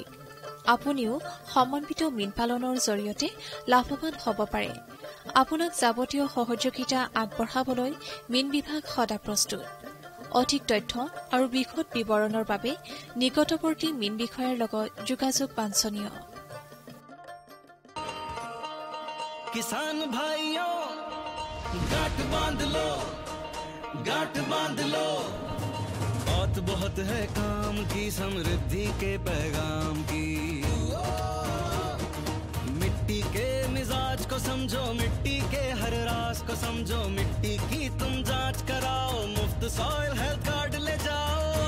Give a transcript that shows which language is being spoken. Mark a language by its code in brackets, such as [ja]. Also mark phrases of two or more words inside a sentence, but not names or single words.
[as] আপুনিও সমন্বিত মীন পালনৰ জৰিয়তে লাভৱান হ'ব পাৰে। আপোনাক যাৱতীয় সহযোগিতা আগবঢ়াবলৈ মীন বিভাগ সদা প্ৰস্তুত। অধিক তথ্য আৰু বিশদ বিৱৰণৰ বাবে নিকটৱৰ্তী মীন বিষয়াৰ লগত যোগাযোগ বাঞ্ছনীয়। [hi] किसान भाइयों गांठ बांध लो, गांठ बांध लो, बहुत बहुत है काम की, समृद्धि के पैगाम की। मिट्टी के मिजाज को समझो, मिट्टी के हर राज को समझो, मिट्टी की तुम जांच कराओ, मुफ्त [en] soil health card [hi] ले जाओ।